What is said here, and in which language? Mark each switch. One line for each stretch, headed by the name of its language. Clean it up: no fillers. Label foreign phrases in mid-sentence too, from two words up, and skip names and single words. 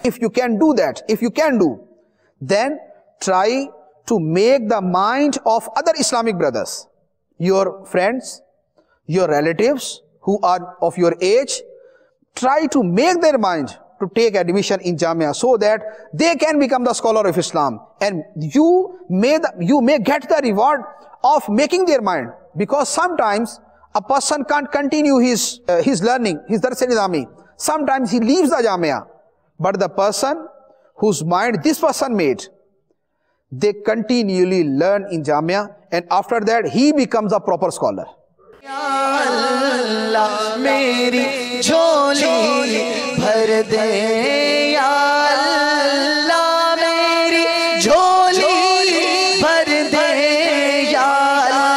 English: If you can do that, then try to make the mind of other Islamic brothers, your friends, your relatives who are of your age, try to make their mind to take admission in Jamia so that they can become the scholar of Islam, and you may get the reward of making their mind, because sometimes a person can't continue his learning, his Dars Nizami. Sometimes he leaves the Jamia, but the person whose mind this person made, they continually learn in Jamia, and after that he becomes a proper scholar.
Urdu: یا اللہ، میری جھولی بھر دے، یا اللہ، میری جھولی بھر دے، یا